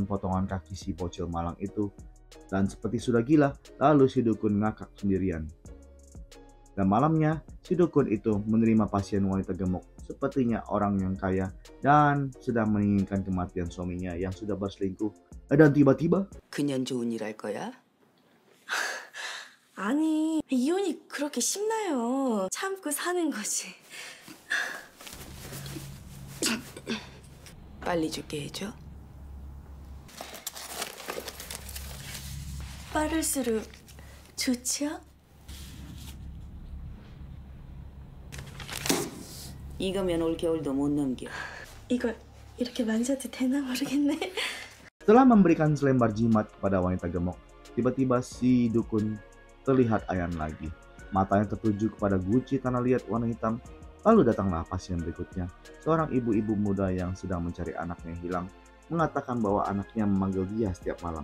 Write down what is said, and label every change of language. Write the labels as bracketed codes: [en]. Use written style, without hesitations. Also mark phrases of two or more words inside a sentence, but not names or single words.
[id] potongan kaki si bocil malang itu, dan seperti sudah gila, lalu si dukun ngakak sendirian. Dan malamnya, si dukun itu menerima pasien wanita gemuk, sepertinya orang yang kaya dan sedang menginginkan kematian suaminya yang sudah berselingkuh. Dan tiba-tiba [ko] 그년 좋은 일 할 거야? 아니, 이혼이 그렇게 쉽나요? 참고 사는 거지. 빨리 죽게 해줘. 빠를수록 좋지요? 이거면 올 겨울도 못 넘겨. 이걸 이렇게 만져도 되나 모르겠네. [id] setelah memberikan selembar jimat kepada wanita gemuk, tiba-tiba si dukun terlihat ayan lagi. Matanya tertuju kepada guci tanah liat warna hitam. Lalu datanglah pasien berikutnya, seorang ibu-ibu muda yang sedang mencari anaknya yang hilang, mengatakan bahwa anaknya memanggil dia setiap malam.